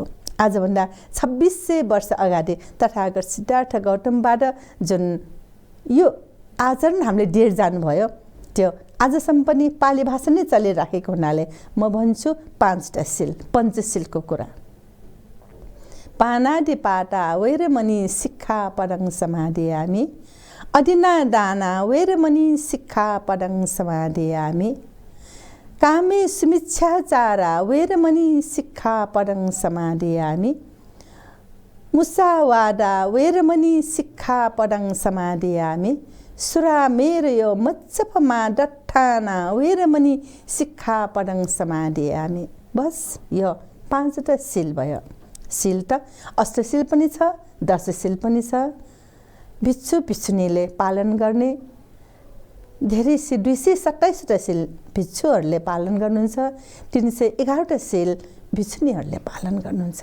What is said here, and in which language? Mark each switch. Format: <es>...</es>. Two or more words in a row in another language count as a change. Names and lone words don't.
<ne>आजभन्दा 2600 वर्ष अगाडि तथागत सिद्धार्थ गौतमबाट जुन यो आचरण हामीले दिएर जानुभयो त्यो आजसम्म पनि पाली भाषा नै चलिराखेको हुनाले म भन्छु 5वटा शिल, पञ्चशीलको कुरा।</ne> <pi>पानादि पाता वैरमणि शिक्षा पदं समाधियामि, अदिना दाना वैरमणि शिक्षा पदं समाधियामि, कामे सुमिच्छाचारा वैरमणि शिक्षा पदं समाधियामि, मुसावादा वैरमणि शिक्षा पदं समाधियामि, सुरामेरयो मच्चपमा दट्ठाना वैरमणि शिक्षा पदं समाधियामि।</pi> <ne>बस यो 5वटा शिल भयो। शिल त अष्टशील पनि छ, दशशील पनि छ। भिक्षु भिक्षुनीले पालन गर्ने धेरै 227वटा शिल भिक्षुहरूले पालन गर्नुहुन्छ, 311वटा शिल भिक्षुनीहरूले पालन गर्नुहुन्छ।</ne>